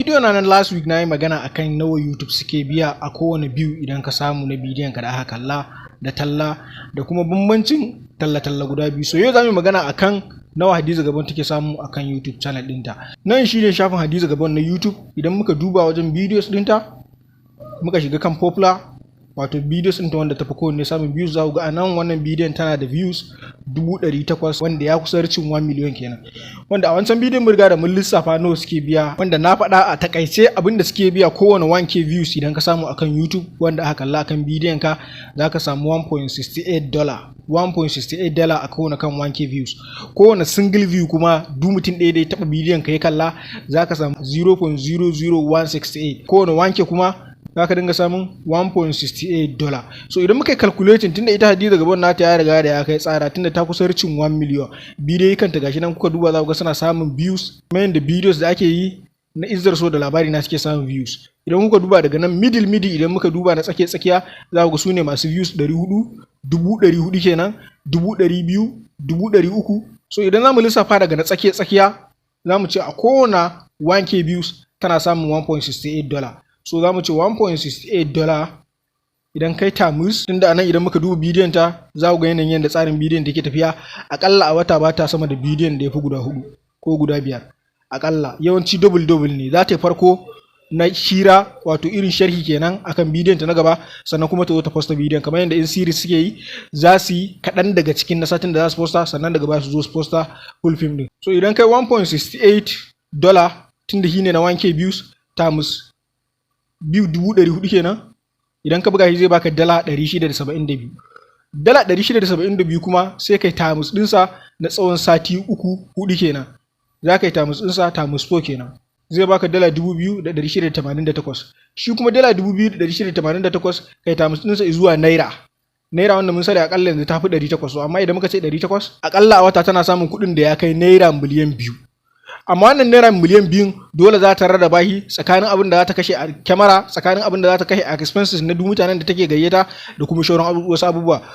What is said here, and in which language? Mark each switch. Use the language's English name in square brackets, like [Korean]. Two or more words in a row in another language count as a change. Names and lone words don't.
[Hausa] Bidiyo na nan [English] last week [Hausa] na yi magana a kan nawa YouTube suke biya a kowane view idan ka samu na bidiyon ka da aka kalla da talla da kuma bambancin talla-talla guda biyu. So yau za mu yi magana a kan nawa Hadiza Gabon take samu a kan YouTube channel ɗinta. Nan shi ne shafin Hadiza Gabon na YouTube. Idan muka duba wajen videos ɗinta, muka shiga kan popular, wato videos ɗinta wanda ta fi kowanne samun views, za ku ga a nan wannan bidiyon tana da views dubu ɗari takwas, wanda ya kusa [English] reaching one million [Hausa] kenan. Wanda a wancan bidiyon mun riga da mun lissafa nawa suke biya, wanda na faɗa a takaice abin da suke biya kowane [English] one K views [Hausa] idan ka samu a kan YouTube, wanda aka kalla a kan bidiyon ka, za ka samu [English] one point sixty eight dollar. One point sixty eight dollar [Hausa] a kowane kan [English] one K views. [Hausa] Kowane [English] single view [Hausa] kuma, duk mutum ɗaya da ya taɓa bidiyon ka ya kalla, za ka samu [English] zero point zero zero one six eight. [Hausa] Kowane [English] one K [Hausa] kuma, za ka dinga samun [English] one point sixty eight dollar. [Hausa] So idan muka yi calculating, tunda ita Hadiza Gabon nata ya riga da ya kai tsara, tunda ta kusa [English] reaching one million, [Hausa] bidiyoyi kanta gashi nan kuka duba za ku ga suna samun views, kuma yanda videos da ake yi na Izzar So da Labari na suke samun views. Idan kuka duba daga nan [English] middle middle, [Hausa] idan muka duba na tsakiya tsakiya, za ku ga su ne masu views ɗari huɗu, dubu ɗari huɗu kenan, dubu ɗari biyu, dubu ɗari uku. So idan za mu lissafa daga na tsakiya tsakiya, za mu ce a kowane [English] one K views [Hausa] tana samun [English] one point sixty eight dollar. [Hausa] So za mu ce [English] one point sixty eight dollar [Hausa] idan kai times, tunda a nan idan muka duba bidiyon ta, za ku ga yanayin yadda tsarin bidiyon take tafiya. Aƙalla a wata ba ta sama da bidiyon da ya fi guda huɗu ko guda biyar. Aƙalla, yawanci [English] double double [Hausa] ne. Za ta yi farko na hira, wato irin sharhi kenan akan bidiyon ta na gaba, sannan kuma ta zo ta posta bidiyon. Kamar yadda in series suke yi, za su yi kaɗan daga cikin na satin da za su posta, sannan daga baya su zo su posta [English] full film [Hausa] din. [English] So [Hausa] idan kai [English] one point six eight dollar, [Hausa] tunda shi ne na [English] one K views, [Hausa] times biyu, dubu ɗari huɗu kenan. Idan ka buga shi zai baka dala ɗari shida da saba'in da biyu. Dala ɗari shida da saba'in da biyu kuma sai kai times ɗinsa na tsawon sati uku, huɗu kenan. Za ka yi times ɗinsa [English] times four [Hausa] kenan. Zai baka dala dubu biyu da ɗari shida da tamanin da takwas. Shi kuma dala dubu biyu da ɗari shida da tamanin da takwas, kai times ɗinsa zuwa naira. Naira wanda mun sani aƙalla yanzu ta fi ɗari takwas. So amma idan muka ce ɗari takwas, aƙalla a wata tana samun kuɗin da ya kai naira miliyan biyu. Amma wannan naira miliyan biyun dole za ta rarraba shi tsakanin abin da za ta kashe a kyamara, tsakanin abin da za ta kashe a expenses na duk mutanen da take gayyata da kuma shauran abu-, wasu abubuwa.